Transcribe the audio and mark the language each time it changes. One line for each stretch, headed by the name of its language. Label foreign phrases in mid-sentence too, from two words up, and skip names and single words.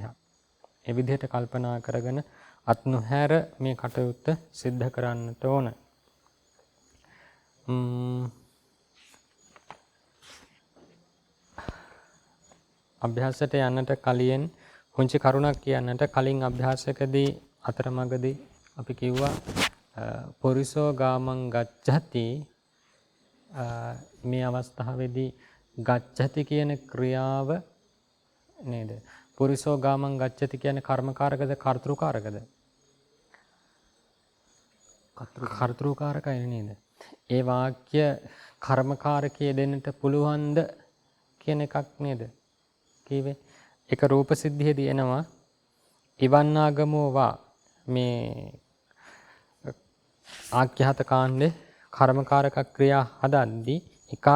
Sinhala: ඒ විදිහට කල්පනා කරගෙන අත් නොහැර මේ කටයුත්ත සිද්ධ කරන්නට ඕන. අභ්‍යාසයට යන්නට කලින් පුංචි කරුණක් කියන්නට. කලින් අභ්‍යාසකදී අතරමඟදී අපි කිව්වා
Pali: පුරිසෝ ගාමං ගච්ඡති.
Sinhala: මේ අවස්ථාවේදී ගච්ඡති කියන ක්‍රියාව නේද?
Pali: පුරිසෝ ගාමං ගච්ඡති
Sinhala: කියන්නේ කර්මකාරකද කර්තෘකාරකද? කර්තෘකාරකයි නේද? ඒ වාක්‍ය කර්මකාරකයේ දෙන්නට පුළුවන්ද කියන එකක් නේද කීවේ. ඒක රූප සිද්ධියේදී එනවා ඉවන්නාගමෝ වා මේ ආඛ්‍යාත කාණ්ඩේ කර්මකාරක ක්‍රියා හදද්දී ඉකාර